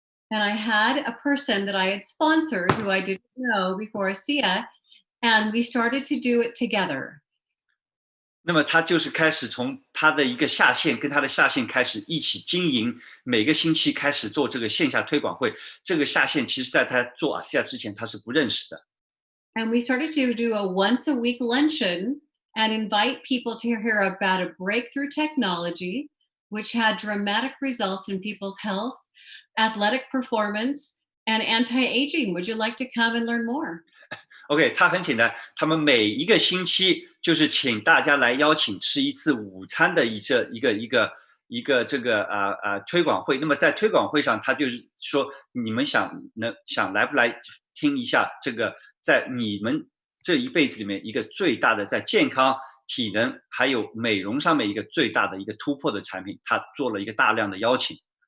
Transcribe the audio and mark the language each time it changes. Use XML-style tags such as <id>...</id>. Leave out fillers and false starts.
<en>And I had a person that I had sponsored who I didn't know before ASEA, and we started to do it together.</en> <zh>那么他就是开始从他的一个下线跟他的下线开始一起经营，每个星期开始做这个线下推广会。这个下线其实在他做ASEA之前他是不认识的。</zh> <en>And we started to do a once a week luncheon and invite people to hear about a breakthrough technology which had dramatic results in people's health, athletic performance, and anti-aging. Would you like to come and learn more?</en> <zh>OK， 他很简单，他们每一个星期就是请大家来邀请吃一次午餐的一个这个推广会。那么在推广会上，他就是说，你们想来不来听一下这个在你们这一辈子里面一个最大的在健康、体能还有美容上面一个最大的一个突破的产品，他做了一个大量的邀请。</zh>